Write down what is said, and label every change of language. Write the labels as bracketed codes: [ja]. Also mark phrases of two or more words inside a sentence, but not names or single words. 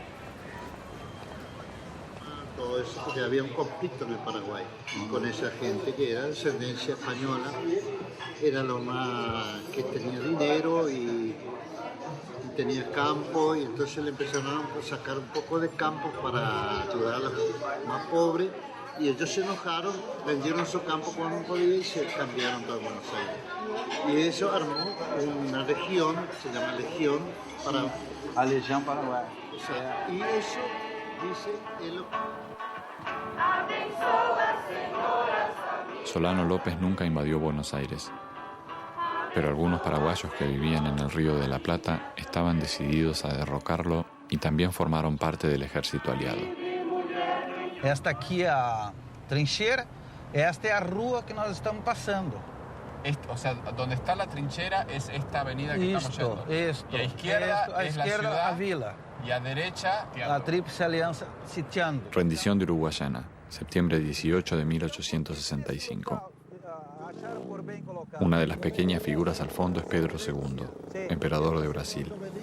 [es] Todo eso porque había un conflicto en el Paraguay con esa gente que era de ascendencia española, era lo más que tenía dinero y tenía campo, y entonces le empezaron a sacar un poco de campo para ayudar a los más pobres, y ellos se enojaron, vendieron su campo cuando podía y se cambiaron para Buenos Aires. Y eso armó una región, se llama Legión para... [pt] A Legião Paraguai. [es] O sea, y eso dice el... Solano López nunca invadió Buenos Aires, pero algunos paraguayos que vivían en el Río de la Plata estaban decididos a derrocarlo y también formaron parte del ejército aliado. [pt] Esta aqui é a trincheira, esta é a rua que nós estamos passando. [es] O sea, donde está la trinchera es esta avenida que estamos yendo. Y a izquierda es la ciudad, [pt] a vila. [es] Y a derecha... [pt] A Tríplice Alianza sitiando. [es] Rendición de Uruguayana, septiembre 18 de 1865. Una de las pequeñas figuras al fondo es Pedro II, emperador de Brasil.